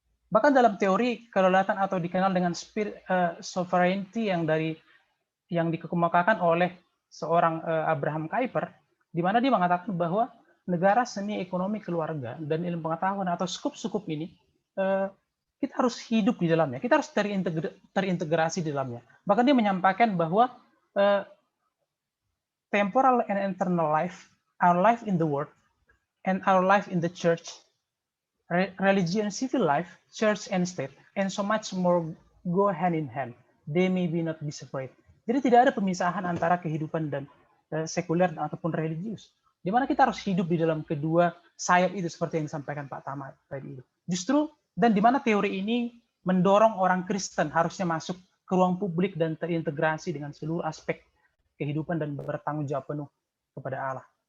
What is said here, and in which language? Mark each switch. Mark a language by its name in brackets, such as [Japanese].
[Indonesian] Bahkan dalam teori kedaulatan atau dikenal dengan sovereignty yang dikemukakan oleh seorang Abraham Kuyper, di mana dia mengatakan bahwa negara, seni, ekonomi, keluarga, dan ilmu pengetahuan atau skup-skup ini kita harus hidup di dalamnya, kita harus terintegrasi di dalamnya. Bahkan dia menyampaikan bahwa [English] temporal and eternal life, our life in the world, and our life in the church, religion, civil life, church and state, and so much more go hand in hand. They may be not be separate. [Indonesian] Jadi tidak ada pemisahan antara kehidupan dan sekuler ataupun religius. Di mana kita harus hidup di dalam kedua sayap itu seperti yang disampaikan Pak Tama tadi itu. Justru dan di mana teori ini mendorong orang Kristen harusnya masuk ke ruang publik dan terintegrasi dengan seluruh aspek kehidupan dan bertanggung jawab penuh kepada Allah.